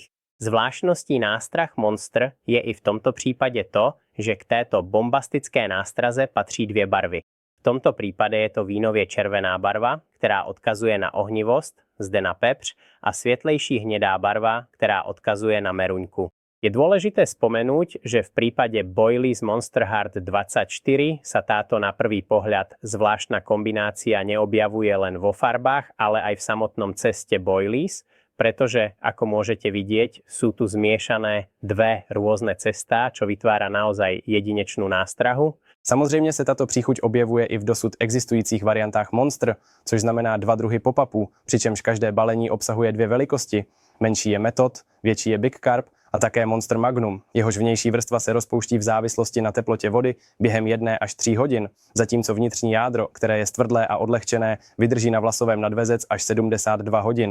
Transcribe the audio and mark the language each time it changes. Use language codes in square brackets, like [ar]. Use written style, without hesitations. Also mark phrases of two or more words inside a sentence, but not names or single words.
[cs] Zvláštností nástrah Monster je i v tomto případě to, že k této bombastické nástraze patří dvě barvy. V tomto případě je to vínově červená barva, která odkazuje na ohnivost, zde na pepř, a světlejší hnědá barva, která odkazuje na meruňku. [sk] Je dôležité spomenúť, že v prípade Boilies Monster Heart 24 sa táto na prvý pohľad zvláštna kombinácia neobjavuje len vo farbách, ale aj v samotnom ceste Boilies, pretože, ako môžete vidieť, sú tu zmiešané dve rôzne cestá, čo vytvára naozaj jedinečnú nástrahu. [cs] Samozřejmě se tato příchuť objevuje i v dosud existujících variantách Monster, což znamená dva druhy pop-upů, přičemž každé balení obsahuje dvě velikosti. Menší je Method, větší je Big Carp a také Monster Magnum. Jehož vnější vrstva se rozpouští v závislosti na teplotě vody během 1 až 3 hodin, zatímco vnitřní jádro, které je stvrdlé a odlehčené, vydrží na vlasovém nadvezec až 72 hodin.